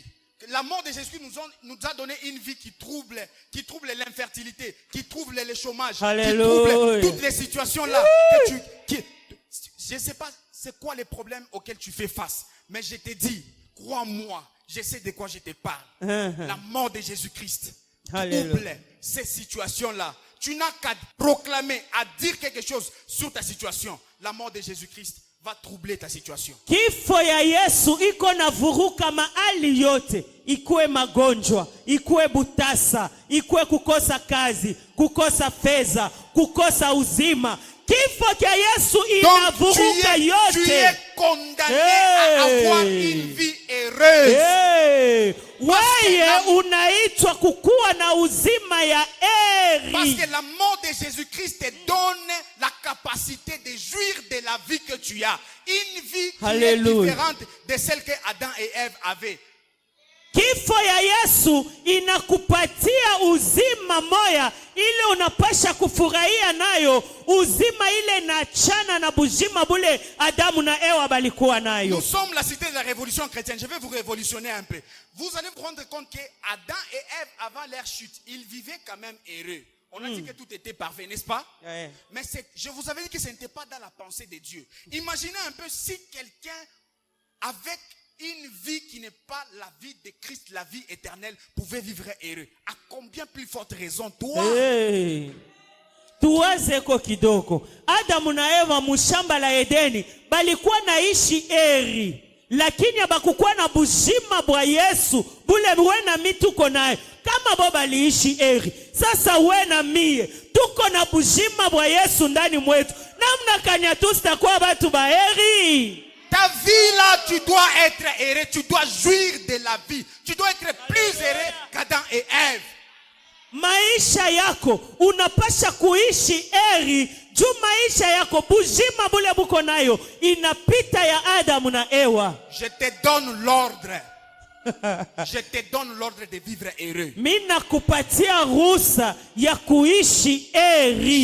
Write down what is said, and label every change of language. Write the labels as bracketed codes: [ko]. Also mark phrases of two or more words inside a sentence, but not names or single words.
[fr] La mort de Jésus nous a donné une vie qui trouble l'infertilité, qui trouble le chômage, Alléluia. Qui trouble toutes les situations là. Je ne sais pas c'est quoi les problèmes auxquels tu fais face, mais je te dis, crois-moi, je sais de quoi je te parle. La mort de Jésus-Christ trouble ces situations-là. Tu n'as qu'à proclamer, à dire quelque chose sur ta situation. La mort de Jésus-Christ va troubler ta situation. [sw] Kifo ya Yesu iko na vuruka mahali yote, ikuwe magonjwa, ikuwe butasa, ikuwe kukosa kazi, kukosa fedha, kukosa uzima. Kifo cha Yesu inavuruka yote. [fr] Tu es condamné à avoir une vie heureuse. [sw] Wewe unaitwa kukuwa na uzima ya heri. [fr] Parce que la mort de Jésus-Christ te donne la capacité de jouir de la vie que tu as. Une vie qui est différente de celle que Adam et Ève avaient. [sw] Kifo ya Yesu inakupatia uzima moya ile unapasha kufurahia nayo, uzima ile nachana na bujima bule Adamu na Ewa balikuwa nayo. [fr] Nous sommes la cité de la révolution chrétienne. Je vais vous révolutionner un peu. Vous allez vous rendre compte que Adam et Ève, avant leur chute, ils vivaient quand même heureux. On a dit que tout était parfait, n'est-ce pas? Ouais. Mais je vous avais dit que ce n'était pas dans la pensée de Dieu. Imaginez un peu si quelqu'un avec une vie qui n'est pas la vie de Christ, la vie éternelle, pouvait vivre heureux. À combien plus forte raison toi? [sw] Tuwaze ko kidogo. Adamu na Eva mushamba la Edeni balikuwa naishi heri, lakini abakukuwa na bujima bwa Yesu bule we na mi tuko naye. Kama bo baliishi heri, sasa we na mie tuko na bujima bwa Yesu ndani mwetu. Namna kanya tusitakuwa batu baheri? [fr] Ta vie là, tu dois être heureux, tu dois jouir de la vie. Tu dois être plus heureux qu'Adam et Ève. [sw] Maisha yako unapasha kuishi heri juu maisha yako bujima bule buko nayo inapita ya Adamu na Ewa. [fr] Je te donne l'ordre. Je te donne l'ordre de vivre heureux. [sw] Mina kupatia ruhusa ya kuishi heri.